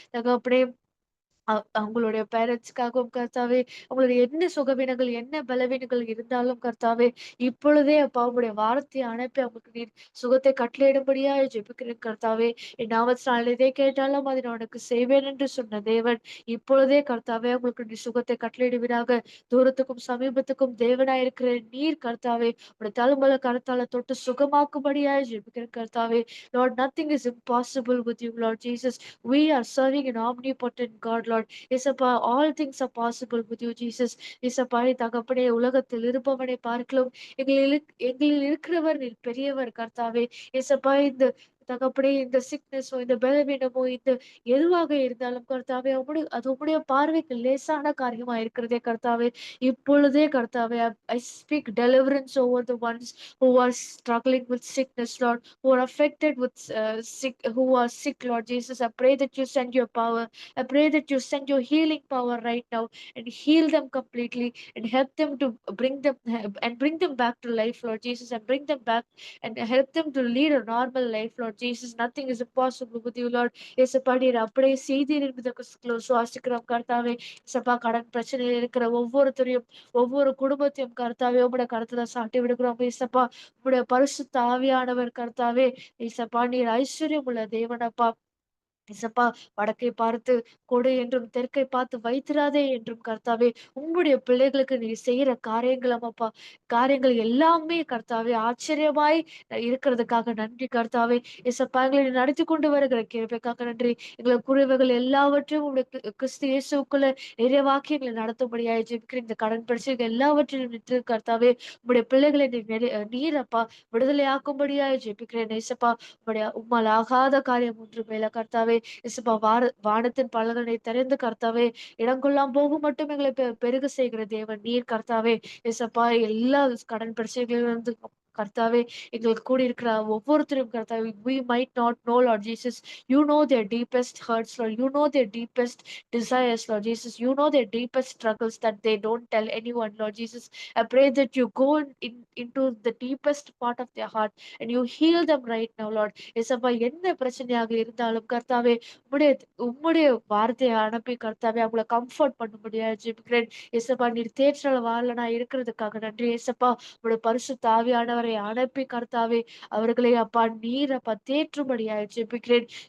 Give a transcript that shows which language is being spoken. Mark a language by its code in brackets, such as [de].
[ta] தகப்பனே அவங்களுடைய பேரண்ட்ஸ்க்காகவும் கர்த்தாவே, அவங்களுடைய என்ன சுகவீனங்கள், என்ன பலவீனங்கள் இருந்தாலும் கர்த்தாவே, இப்பொழுதே அப்பா உம்முடைய வார்த்தையை அனுப்பி அவங்களுக்கு நீர் சுகத்தை கட்டளையிடும்படியாய் ஜெபிக்கிறேன் கர்த்தாவே. என் நாமத்தினால் எதை கேட்டாலும் அதை நான் உனக்கு செய்வேன் என்று சொன்ன தேவன், இப்பொழுதே கர்த்தாவே உங்களுக்கு நீர் சுகத்தை கட்டளையிடுவீராக. தூரத்துக்கும் சமீபத்துக்கும் தேவனாய் இருக்கிற நீர் கர்த்தாவே, உடைய தழும்பல கரத்தால தொட்டு சுகமாக்கும்படியாய் ஜெபிக்கிறேன் கர்த்தாவே. [en] Lord, nothing is impossible with you, Lord Jesus. We are serving an omnipotent God, Lord. இசப்பா all things are possible with you, Jesus. [ta] இசப்பா தகப்பனே உலகத்தில் இருப்பவனை பார்க்கலாம் எங்களில் இருக்கிறவர் நீர் பெரியவர் கர்த்தாவே. இசப்பா இந்த தகப்பனே இந்த சிக்னஸோ இந்த பலவீனமோ இந்த எதுவாக இருந்தாலும் கர்த்தாவே அது உம்முடைய பார்வைக்கு லேசான காரியமா இருக்கிறதே கர்த்தாவே. இப்பொழுதே கர்த்தாவே [en] I speak deliverance over the ones who are struggling with sickness, Lord, who are affected with who are sick, Lord Jesus. I pray that you send your power. I pray that you send your healing power right now and heal them completely and help them to bring them back to life, Lord Jesus, and bring them back and help them to lead a normal life, Lord Jesus. Nothing is impossible with you, Lord. [ta] ஏசப்பா நீர் அப்படியே செய்தீர் என்பதற்கு சுவாசிக்கிறோம் கர்த்தாவே. ஏசப்பா கடன் பிரச்சனையில் இருக்கிற ஒவ்வொருத்தரையும் ஒவ்வொரு குடும்பத்தையும் கர்த்தாவே உம்முடைய கருத்துல சாட்டி விடுகிறோம் ஏசப்பா. உம்முடைய பரிசுத்த ஆவியானவர் கர்த்தாவே. ஏசப்பா நீர் ஐஸ்வர்யம் உள்ள தேவனப்பா. இசப்பா வடக்கை பார்த்து கொடு என்றும் தெற்கை பார்த்து வைத்திராதே என்றும் கர்த்தாவே உம்முடைய பிள்ளைகளுக்கு நீ செய்யற காரியங்கள் அம்மாப்பா காரியங்கள் எல்லாமே கர்த்தாவே ஆச்சரியமாய் இருக்கிறதுக்காக நன்றி கர்த்தாவே. இசப்பா எங்களை நீ நடத்தி கொண்டு வருகிற கிருபைக்காக நன்றி. எங்களை குறைவுகள் எல்லாவற்றையும் உடைய கிறிஸ்து இயேசுக்குள்ள நிறைவாக்கி எங்களை நடத்தும்படியாய் ஜெபிக்கிற இந்த கடன் பிரச்சனைகள் எல்லாவற்றையும் நிற்று கர்த்தாவே உம்முடைய பிள்ளைகளை நீரப்பா விடுதலையாக்கும்படியாய் ஜெபிக்கிறேன் இசப்பா. உம்மால் ஆகாத காரியம் ஒன்று மேல கர்த்தாவே. இசப்பா வானத்தின் பலகனை திறந்து கர்த்தாவே இடங்கொள்ளாம் போகும் மட்டும் எங்களை பெருக செய்கிற தேவன் நீர் கர்த்தாவே. இசப்பா எல்லா கடன் பிரச்சனைகளிலிருந்து கர்த்தாவே எங்களுக்கு கூடி இருக்கிற ஒவ்வொருத்தரும் கர்த்தாவே [en] we might not know, Lord Jesus. You know their deepest hurts, Lord. You know their deepest desires, Lord Jesus. You know their deepest struggles that they don't tell anyone, Lord Jesus. I pray that you go into the deepest part of their heart and you heal them right now, Lord. [ta] ஏசப்பா என்ன பிரச்சனையாக இருந்தாலும் கர்த்தாவே உம்முடைய உம்முடைய வார்த்தையை அனுப்பி கர்த்தாவே அவங்களை கம்ஃபர்ட் பண்ண முடியாது ஜெபிக்கிறேன். ஏசப்பா நீர் தேற்றல வாழ நான் இருக்கிறதுக்காக நன்றி ஏசப்பா. உங்களுடைய பரிசுத்த ஆவியானவரை அனுப்பி கர்த்தாவே அவர்களை அப்பா நீர் அப்பா தேற்றும்படியாக ஜெபிக்கிறேன்.